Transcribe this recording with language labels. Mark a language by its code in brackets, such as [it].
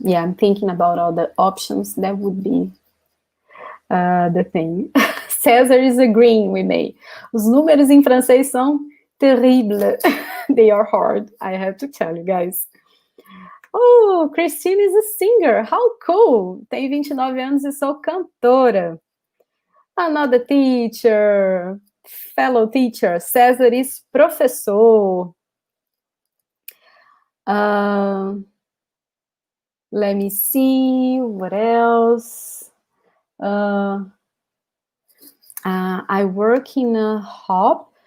[en] Yeah, I'm thinking about all the options. That would be the thing. César is agreeing with me. [pt] Os números em francês são terribles. [en] They are hard, I have to tell you guys. Oh, Christine is a singer. How cool! [pt] Tenho 29 anos e sou cantora. [en] Another teacher, fellow teacher. César is professor. Let me see, what else? I work in a hub.